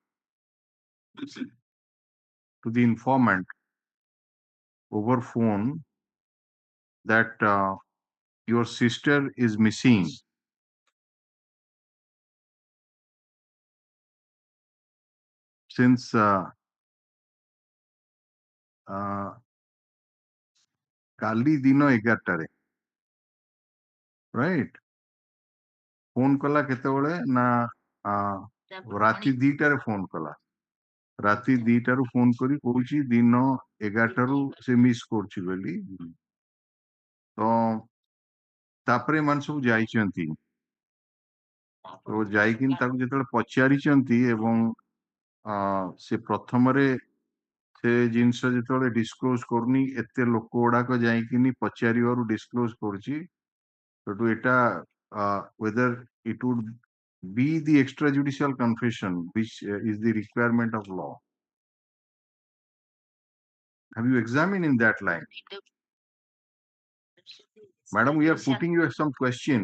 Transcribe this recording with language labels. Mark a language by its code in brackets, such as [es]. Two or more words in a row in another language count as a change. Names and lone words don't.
[en] to the informant over phone that your sister is missing, [or] since କାଲି ଦିନ 11টাରେ ରାଇଟ୍ ଫୋନ୍ କଲା କେତେବେଳେ ନା ରାତି 2টাରେ ଫୋନ୍ କଲା। ରାତି 2টাରୁ ଫୋନ୍ କରି କହୁଛି ଦିନ 11টাରୁ ସେ ମିସ୍ କରୁଛି ବୋଲି। ତ ତାପରେ ଏମାନେ ସବୁ ଯାଇଛନ୍ତି, ତ ଯାଇକିନି ତାକୁ ଯେତେବେଳେ ପଚାରିଛନ୍ତି ଏବଂ ସେ ପ୍ରଥମରେ ସେ ଜିନିଷ ଯେତେବେଳେ ଡିସକ୍ଲୋଜ କରୁନି, ଏତେ ଲୋକ ଗୁଡାକ ଯାଇକିନି ପଚାରିବାରୁ ଡିସକ୍ଲୋଜ କରୁଛି। ସେଠୁ ଏଟା [en] whether it would be the extrajudicial confession which is the requirement of law. Have you examined in that line? Madam, we are putting you some question.